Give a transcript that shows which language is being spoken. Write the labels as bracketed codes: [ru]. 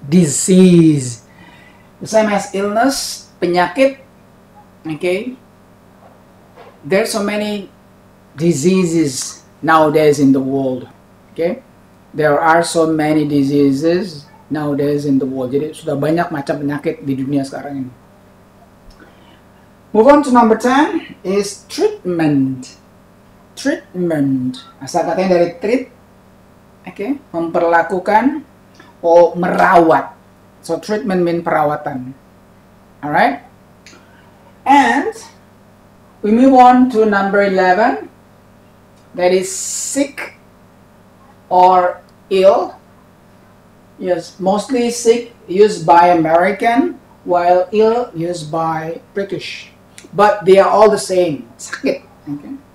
[en] Disease, the same as illness, penyakit. Okay, there's so many diseases nowadays in the world. Okay, there are so many diseases nowadays in the world. [id] Jadi sudah banyak macam penyakit di dunia sekarang ini. [en] Move on to number 10 is treatment. [id] Treatment, asal katanya dari treat, okay, memperlakukan atau merawat. [en] So treatment mean perawatan. Alright, and we move on to number 11, that is sick or ill. Yes, mostly sick used by American, while ill used by British, but they are all the same, sakit. Okay.